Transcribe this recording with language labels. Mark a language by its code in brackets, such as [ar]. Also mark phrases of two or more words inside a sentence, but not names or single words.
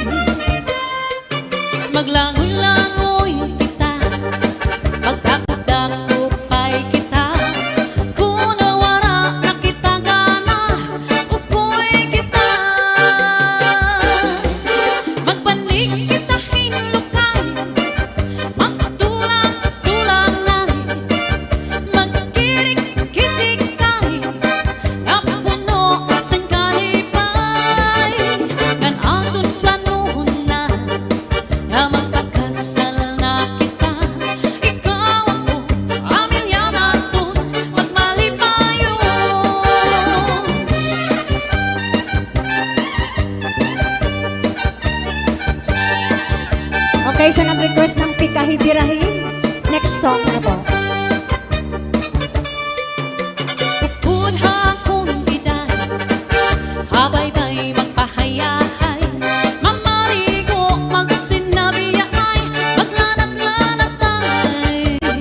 [hil] maglangoy-langoy kita, magdakop-dakopay kita, kung nawara na kita gana, ukoy kita, magbanig kita hinlukay, magtulang-tulanay, magkirik-kitikay, kapuno sang kalipay, kan aton planuhon na, na magpakasal na kita, ikaw ako, pamilya naton, magmalipayo. [tl] Okay, sa nag-request ng Pikahibirahin, [en] next song [tl] na po. Upod akong biday, habaybay magpahayahay, mamarigo magsinabiyaay, maglanat-lanatay,